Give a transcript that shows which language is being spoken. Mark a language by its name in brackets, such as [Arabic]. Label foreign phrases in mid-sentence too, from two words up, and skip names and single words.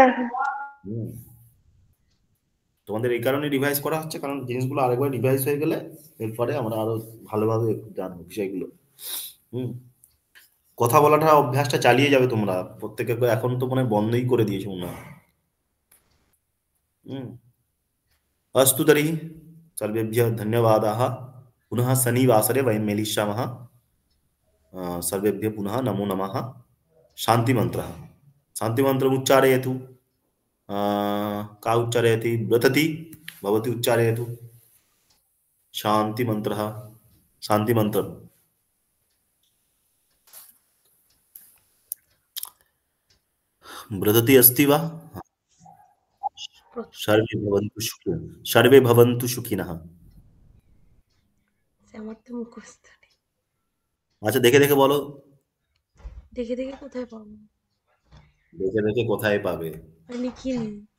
[Bangla] হুম, তোমাদের এই কারণে রিভাইজ করা হচ্ছে, কারণ জিনিসগুলো আরেকবার রিভাইজ হয়ে গেলে এরপরে আমরা আরো ভালোভাবে জানবো বিষয়গুলো। কথা বলাটা অভ্যাসটা চালিয়ে যাবে তোমরা প্রত্যেকে, এখন তো মনে হয় বন্ধই করে দিয়েছো মনে হয়। [Sanskrit] अस्तु तर्हि सर्वेभ्यः धन्यवादाः। पुनः शनिवासरे वयं मेलिष्यामः। सर्वेभ्यः पुनः नमो नमः। शान्तिमन्त्रः, शान्तिमन्त्रम् उच्चारयतु। का उच्चारयति? ब्रतति भवती उच्चारयतु। शान्तिमन्त्रः, शान्तिमन्त्रम्। ब्रतति अस्ति वा? सर्वे भवन्तु सुखिनः, सर्वे भवन्तु सुखिनः। [Bangla] আমার তো মুখস্থ নেই। আচ্ছা দেখে দেখে বলো। দেখে দেখে কোথায় পাবো? দেখে দেখে কোথায় পাবে? লিখিনি।